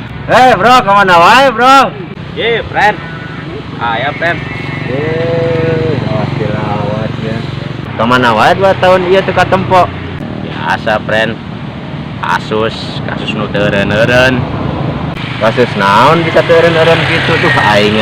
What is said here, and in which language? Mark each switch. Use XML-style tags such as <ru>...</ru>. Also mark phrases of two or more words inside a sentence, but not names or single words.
<su>Bro, kemana wae bro? Friend. Ya friend. Awas ya. Kemana wae 2 tahun iya teu katempo. Biasa friend. Kasus nu teu eureun-eureun. Kasus naon bisa teureun-eureun gitu tuh aingnya.</su>